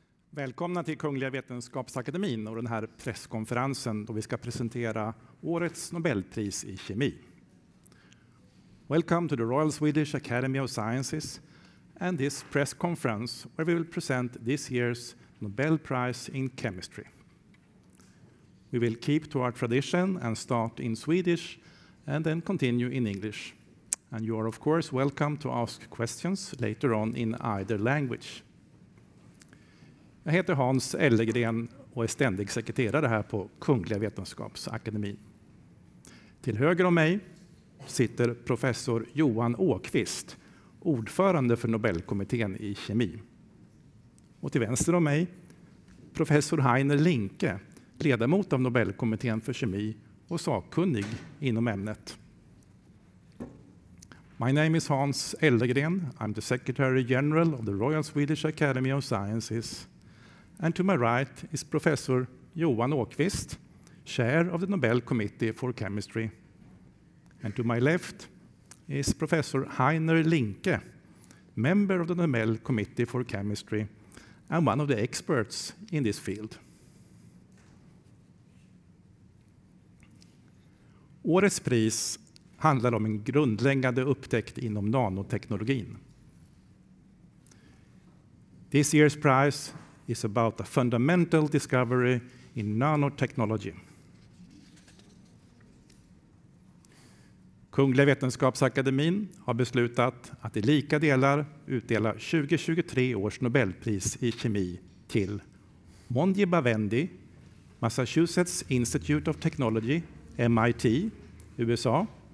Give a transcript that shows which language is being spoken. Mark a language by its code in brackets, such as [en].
[sv] Välkomna till Kungliga Vetenskapsakademin och den här presskonferensen då vi ska presentera årets Nobelpris i kemi. [en] Welcome to the Royal Swedish Academy of Sciences and this press conference where we will present this year's Nobel Prize in Chemistry. We will keep to our tradition and start in Swedish and then continue in English. And you are of course welcome to ask questions later on in either language. [sv] Jag heter Hans Ellegren och är ständig sekreterare här på Kungliga Vetenskapsakademin. Till höger om mig sitter professor Johan Åqvist, ordförande för Nobelkommittén i kemi. Och till vänster om mig professor Heiner Linke, ledamot av Nobelkommittén för kemi och sakkunnig inom ämnet. [en] My name is Hans Ellegren. I'm the Secretary General of the Royal Swedish Academy of Sciences. And to my right is Professor Johan Åqvist, Chair of the Nobel Committee for Chemistry. And to my left is Professor Heiner Linke, member of the Nobel Committee for Chemistry and one of the experts in this field. [sv] Årets pris handlar om en grundläggande upptäckt inom nanoteknologin. [en] This year's prize is about a fundamental discovery in nanotechnology. [sv] Kungliga Vetenskapsakademin har beslutat att i lika delar utdela 2023 års Nobelpris i kemi till Moungi Bawendi, Massachusetts Institute of Technology, MIT, USA,